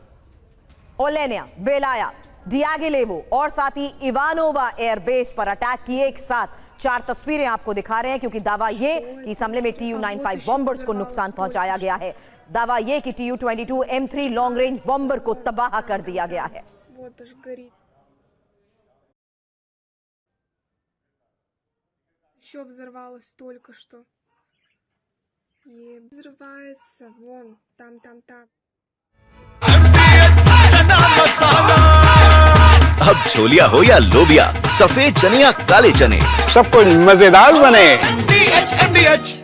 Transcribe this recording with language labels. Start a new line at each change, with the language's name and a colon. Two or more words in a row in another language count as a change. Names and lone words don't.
Hindi: ओलेनिया, बेलाया, डियागिलेवो और साथ ही इवानोवा एयरबेस पर अटैक की एक साथ 4 तस्वीरें आपको दिखा रहे हैं, क्योंकि दावा ये कि इस हमले में Tu-95 बॉम्बर्स को नुकसान पहुंचाया गया है। दावा ये कि Tu-22 M3
English: long range bomber
Hindi: को तबाह कर दिया गया है।
Russian: Еще взорвалось только что. И взрывается вон, там.
Hindi: अब छोलिया हो या लोबिया, सफेद चने या काले चने, सब कुछ मजेदार बने। MDH